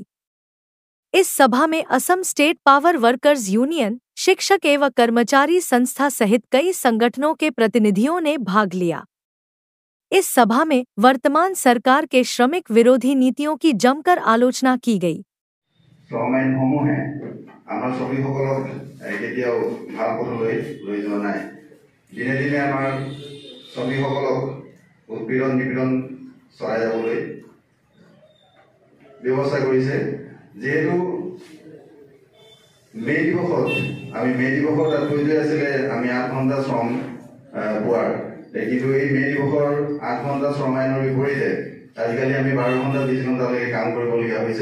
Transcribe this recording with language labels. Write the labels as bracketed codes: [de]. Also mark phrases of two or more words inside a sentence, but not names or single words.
[hi] इस सभा में असम स्टेट पावर वर्कर्स यूनियन, शिक्षक एवं कर्मचारी संस्था सहित कई संगठनों के प्रतिनिधियों ने भाग लिया। इस सभा में वर्तमान सरकार के श्रमिक विरोधी नीतियों की जमकर आलोचना की गई। [as] আমাৰ শ্ৰমিকসকলক কেতিয়াও ভাল পথলৈ লৈ যোৱা নাই। দিনে দিনে আমাৰ শ্ৰমিকসকলক উৎপীড়ন নিপীড়ন চলাই যাবলৈ ব্যৱস্থা কৰিছে। যিহেতু মে দিৱসত তাত কৈ থৈ আছিলে আমি 8 ঘণ্টা শ্ৰম পোৱাৰ, কিন্তু এই মে দিৱসৰ 8 ঘণ্টা শ্ৰম আইনৰ বিপৰীতে আজিকালি আমি 12 ঘণ্টা 20 ঘণ্টালৈকে কাম কৰিবলগীয়া হৈছে।